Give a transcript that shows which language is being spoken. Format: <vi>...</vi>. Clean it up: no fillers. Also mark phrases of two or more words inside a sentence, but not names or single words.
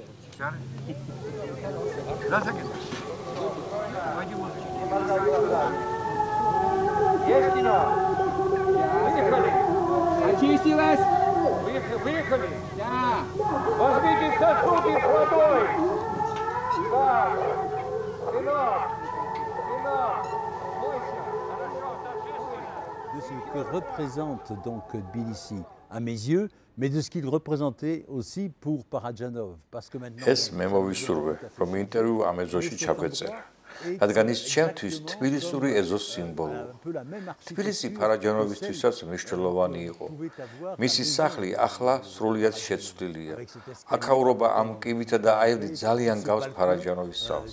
<ru>Есть кино? Выехали! Очистилась? Выехали? Да! Возьмите сосуды с водой! Да! Кино!</ru> <fr>De ce que représente donc Tbilissi à mes yeux, mais de ce qu'il représentait aussi pour Parajanov, parce que maintenant.</fr> <ka>ეს მე მოვისურვე, რომ ინტერვიუ ამ ეზოში ჩაგვეწერა. რადგან ის ჩემთვის თბილისური ეზოს სიმბოლოა. თბილისი ფარაჯანოვისთვისაც მნიშვნელოვანი იყო. მისი სახლი ახლა სრულიად შეცვლილია. აქაურობა ამ კიბითა და აივნით ძალიან გავს ფარაჯანოვის სახლს.</ka>